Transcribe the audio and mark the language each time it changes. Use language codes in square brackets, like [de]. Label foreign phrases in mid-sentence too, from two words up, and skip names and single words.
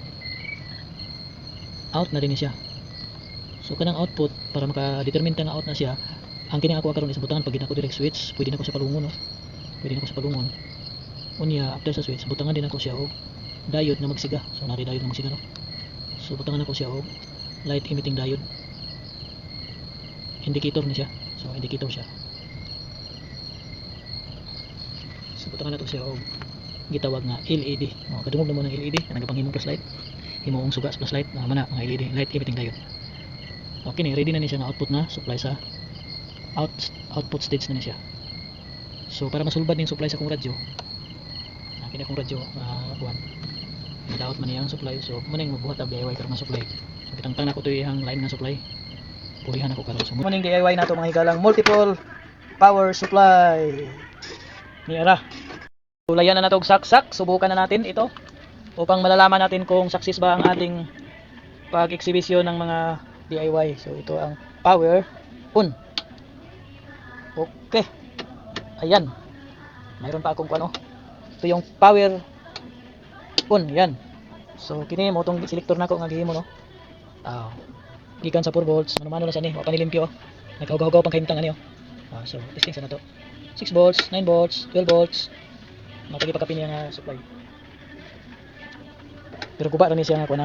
[ceb] Out na din siya. So kanang output para maka-determine ta nga out na siya, ang kining ako karon is butangan pag ginako [en] direct switch, [ceb] pwede na ko sa palungon no. Pwede na ko sa palungon. Unya after sa switch, butangan din ako siya og diode na magsiga. So nari diode na magsiga no. So butangan ako siya og [en] light emitting diode. [ceb] Indicator ni siya. So indicator siya. So butangan nato siya og gitawag nga LED. Kadungog na mo ng LED na nagapanghimong flashlight. Himoong suga sa flashlight na mana mga LED, [en] light emitting diode. [ceb] Okay ni ready na ni siya nga output na supply sa [en] output stage [ceb] na ni siya. So para masulbad ning supply sa akong radyo, kini akong radyo kuan daot man niyang supply. So maning magbuhat og DIY karon nga supply. So kitangtang nako to iyang line nga supply, pulihan ako karon. So maning DIY nato mga higalang [en] multiple power supply [ceb] ni ara. Ulayan na nato og saksak, [tl] subukan na natin ito upang malalaman natin kung success ba ang ating pag-eksibisyon ng mga DIY. So ito ang [en] power on. [tl] Okay. Ayan. Mayroon pa akong ano. Ito yung [en] power on. [tl] Yan. [ceb] So kini mo tong selector nako nga gihimo no. Gikan sa 4 volts. Mano na sa ni, wa pa nilimpyo. Nagkaugaw-gaw pang kahimtang ani oh. So testing sa nato. 6 volts, 9 volts, 12 volts. Matagi pa kapin nga supply. Pero guba ra ni siya nga kuan na.